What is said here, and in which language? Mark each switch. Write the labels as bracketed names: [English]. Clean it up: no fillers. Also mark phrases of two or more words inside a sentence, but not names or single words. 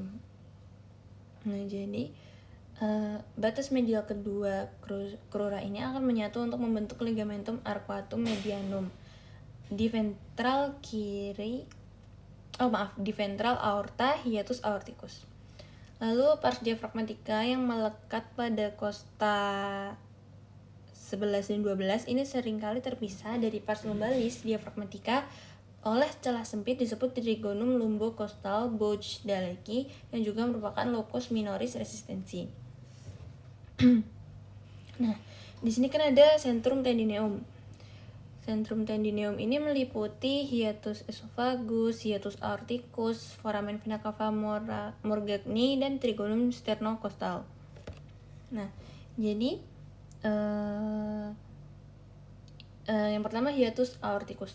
[Indonesian] Nah, jadi batas medial kedua crura ini akan menyatu untuk membentuk [Latin] ligamentum arcuatum medianum [Indonesian] di ventral aorta [Latin] hiatus aorticus. [Indonesian] Lalu pars diafragmatika yang melekat pada costa 11 dan 12 ini seringkali terpisah dari [Latin] pars lumbalis [Indonesian] diafragmatika oleh celah sempit disebut [Latin] trigonum lumbocostal [Indonesian] Bouch Dalleki yang juga merupakan [Latin] locus minoris [Indonesian] resistensi. Nah, di sini kan ada [Latin] centrum tendineum. Centrum tendineum [Indonesian] ini meliputi [Latin] hiatus esophagus, hiatus aorticus, foramen vena cava morgagni, [Indonesian] dan [Latin] trigonum sternocostal. [Indonesian] Nah, jadi yang pertama [Latin] hiatus aorticus.